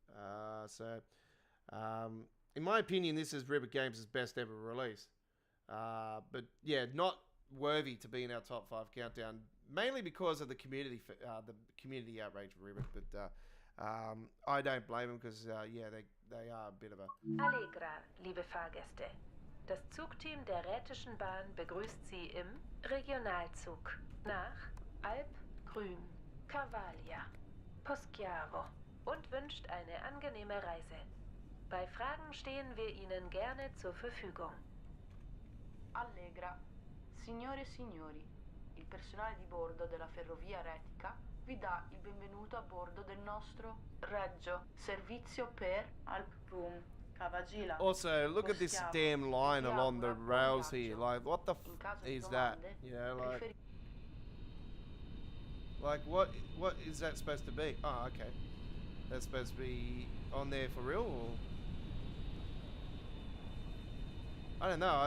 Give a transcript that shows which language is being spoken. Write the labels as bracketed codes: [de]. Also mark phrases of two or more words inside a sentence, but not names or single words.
[en] In my opinion, this is Ribbit Games' best ever release. But yeah, not worthy to be in our top 5 countdown, mainly because of the community outrage for Ribbit. But I don't blame them because yeah, they are a bit of a... [de] Allegra, liebe Fahrgäste. Das Zugteam der Rätischen Bahn begrüßt Sie im Regionalzug nach Alpgrün, Cavalia, Poschiavo und wünscht eine angenehme Reise. Bei Fragen stehen wir Ihnen gerne zur Verfügung. Allegra. [it] Signore e signori, il personale di bordo della ferrovia Retica vi dà il benvenuto a bordo del nostro Reggio servizio per Alpgrün. [en] Also, look at this damn line along the rails here. Like, what the f is that? You know, like what is that supposed to be? Oh, okay. That's supposed to be on there for real? Or? I don't know.